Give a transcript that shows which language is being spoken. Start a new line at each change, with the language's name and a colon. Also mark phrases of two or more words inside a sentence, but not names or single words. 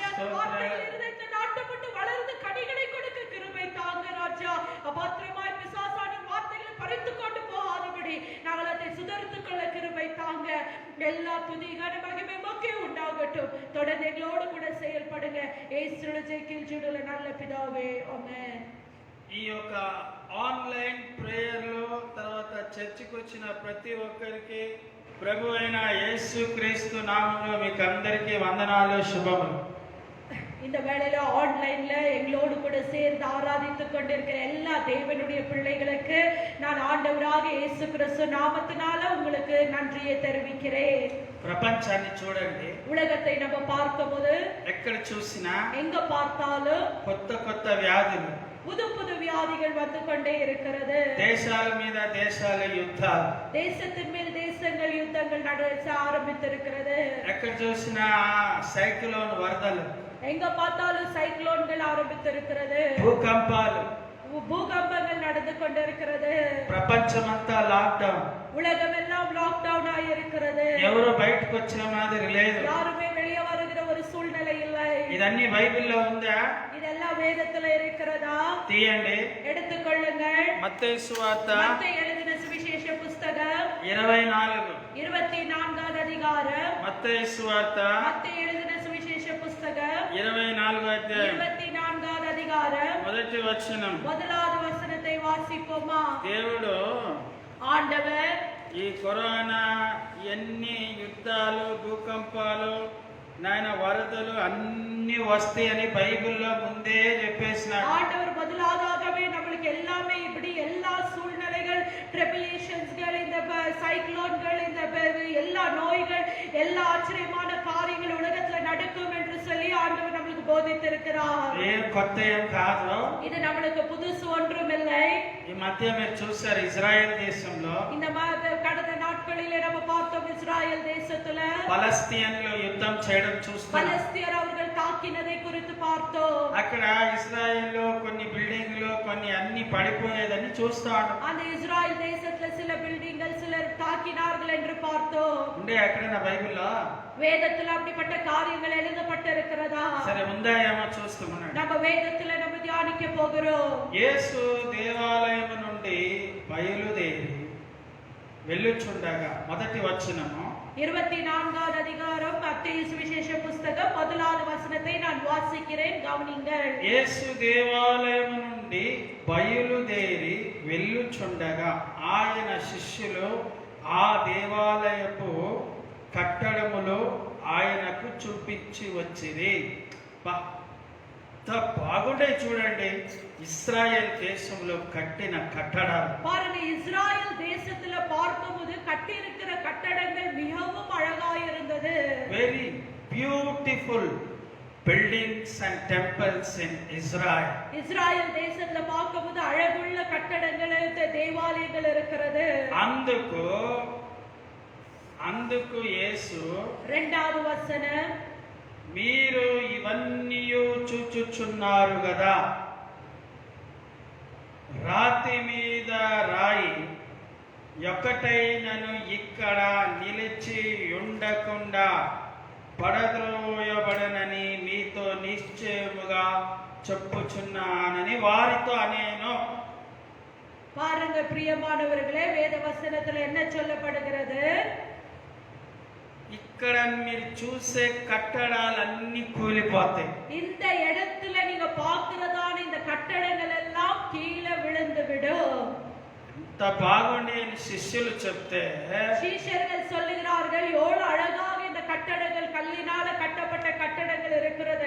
Tamil: அந்த வார்த்தைகள் இருதயத்தை நாட்டப்பட்டு வளர்ந்து கனிகளை கொடுக்க கிருபை தாங்க ராஜா. அபாத்திரமாய் பிசாசானின் வார்த்தைகளை பறித்து கொண்டு போகாதபடி நாங்கள் அதை சுதரித்துக் கொள்ள கிருபை தாங்க. எல்லா துதி கன மகிமை மக்கே உண்டாகட்டும். தொடர்ந்து எங்களோடு கூட செயல்படுங்க. యేసుని జైకిల్చుడుల నల్ల పిదావే ఆమేన్.
Telugu: ఈ యొక్క
English: online prayer
Telugu: లో తర్వాత చర్చికి వచ్చిన ప్రతి ఒక్కరికి ప్రభు అయిన యేసుక్రీస్తు నామములో మీకు అందరికీ వందనాలు, శుభములు.
Tamil: இந்த வேளையில ஆன்லைன்ல எங்களோடு கூட சேர்ந்து ஆராதித்துக் கொண்டிருக்கிற எல்லா தேவனுடைய பிள்ளைகளுக்கு நான் ஆண்டவராக இயேசு கிறிஸ்து நாமத்தினால உங்களுக்கு நன்றியை தெரிவிக்கிறேன்.
Telugu: ప్రపంచాన్ని చూడండి,
Tamil: உலகத்தை நம்ம பார்க்கும்போது
Telugu: ఎక్కడ చూసినా
Tamil: எங்க பார்த்தாலும்
Telugu: కొత్త కొత్త వ్యాధులు,
Tamil: புது புது வியாதிகள் வந்து கொண்டே இருக்கிறது.
Telugu: దేశాల మీద దేశాల యుద్ధాలు,
Tamil: தேசத்தின் மேல் தேசங்கள் யுத்தங்கள் நடக்க ஆரம்பித்திருக்கிறது.
Telugu: ఎక్కడ చూసినా సైక్లోన్ వరదలు,
Tamil: எங்க பார்த்தாலும் சைக்ளோன்கள் ஆரம்பித்திருக்கிறது.
Telugu: భూకంపాలు,
Tamil: பூகம்பங்கள் நடந்து கொண்டிருக்கிறது.
Telugu: ప్రపంచమంతా లాక్డౌన్,
Tamil: உலகம் எல்லாம் லாக்டவுன் ஆயிருக்கிறது.
Telugu: ఎవరు బయటకు వచ్చే మాదిరి లేదు.
Tamil: யாருமே வெளியே வருகிற ஒரு சூழ்நிலை இல்லை.
Telugu: ఇదన్నీ బైబిల్లో ఉందా?
Tamil: இதெல்லாம் வேதத்துல இருக்கிறதா?
Telugu: తీయండి,
Tamil: எடுத்துக்கொள்ளுங்கள்.
Telugu: మత్తయి సువార్త
Tamil: மத்தேயு எழுதின சுவிசேஷ புஸ்தகம் 24 அதிகாரம்.
Telugu: మత్తయి సువార్త
Tamil: மத்தேயு எழுதின சுவிசேஷ புஸ்தகம்
Telugu: 24 అధ్యాయం
Tamil: 24 அதிகாரம்
Telugu: మొదటి వచనం.
Tamil: முதலாவது வசனத்தை வாசிப்போமா?
Telugu: దేవుడు
Tamil: ஆண்டவர்
Telugu: ఈ కరోనా ఎన్ని యుద్ధాలు, భూకంపాలు, నాయన వరదలు అన్ని వస్తాయని బైబిల్లో ముందే చెప్పేసినాడు.
Tamil: ஆண்டவர் முதலாகவே நம்மளுக்கு எல்லாமே இப்படி எல்லா சூழ்நிலைகள், ட்ரிபிலேஷன்ஸ்கள், இந்த சைக்ளோன்கள், இந்த எல்லா நோய்கள், எல்லா ஆச்சரியமான காரியங்கள் உலகத்துல நடக்கும் என்று சொல்லி ஆண்டவர் நம்மளுக்கு போதித்திருக்கிறார்.
Telugu: ఏం కొత్త ఏం కాదు,
Tamil: இது நம்மளுக்கு புதுசு ஒன்றும் இல்லை.
Telugu: ఈ మధ్య మీరు చూసారు ఇజ్రాయెల్ దేశంలో
Tamil: இந்த கடந்த நாட்களிலே நம்ம பார்த்தோம், இஸ்ராயல் தேசத்துல
Telugu: పలస్తీన్లు యుద్ధం చేయడం చూస్తాం.
Tamil: பலஸ்தீனர் அவர்கள் தாக்கினதை குறித்து பார்த்தோம்.
Telugu: అక్కడ ఇజ్రాయెల్లో కొన్ని బిల్డింగ్లు కొన్ని అన్ని పడిపోయేదని చూస్తాడు.
Tamil: அந்த இஸ்ராயல் தேசத்துல சில பில்டிங்கள் சிலர் தாக்கினார்கள் என்று பார்த்தோம்.
Telugu: ఉండే ఎక్కడైనా బైబిల్లో
Tamil: வேதத்துல அப்படிப்பட்ட காரியங்கள் எழுதப்பட்டிருக்கிறதா?
Telugu: సరే ఉందా ఏమో చూస్తున్నాడు.
Tamil: நம்ம வேதத்துல நம்ம தியானிக்க போகிறோம்.
Telugu: యేసు దేవాలయం నుండి బయలుదేరి వెళ్ళుచుండగా, మొదటి వచనము
Tamil: 24 அதிகாரம் மத்தேயு சுவிசேஷ புஸ்தகம் முதலாவது வசனத்தை நான் வாசிக்கிறேன், கவனிங்கள்.
Telugu: యేసు దేవాలయం నుండి బయలుదేరి వెళ్ళుచుండగా ఆయన శిష్యులు ఆ దేవాలయపు కట్టడములు ఆయనకు చూపించి వచ్చిరి. బాగుండే చూడండి, ఇస్రాయేల్ దేశంలో కట్టిన కట్టడాలు.
Tamil: பாருங்க, இஸ்ராயல் தேசத்துல பார்க்கும்போது கட்டி இருக்கிற கட்டடங்கள் மிகவும் அழகாக இருந்தது.
English: very beautiful buildings and temples in Israel.
Tamil: இஸ்ராயல் தேசத்துல பார்க்கும்போது அழகுள்ள கட்டடங்கள், தேவாலயங்கள் இருக்கிறது.
Telugu: అందుకు యేసు రెండవ వచనం, మీరు ఇవన్నీ చూచుచున్నారు కదా, రాతి మీద రాయి ఒకటైనను ఇక్కడ నిలిచి ఉండకుండా పడద్రోయబడనని మీతో నిశ్చయముగా చెప్పుచున్నానని వారితో అనేను.
Tamil: பாருங்க பிரியமானவர்களே, வேத வசனத்துல என்ன சொல்லப்படுகிறது?
Telugu: ఇక్కడ మీరు చూసే కట్టడాలన్నీ కూలిపోతాయి.
Tamil: இந்த இடத்துல நீங்க பார்க்கிறதான இந்த கட்டடங்கள் எல்லாம் கீழே விழுந்து விடும்.
Telugu: ఎంత బాగుండి అని శిష్యులు చెప్తే,
Tamil: சீஷர்கள் சொல்லுகிறார்கள், எவ்வளவு அழகாக இந்த கட்டடங்கள், கல்லினால கட்டப்பட்ட கட்டடங்கள் இருக்கிறது.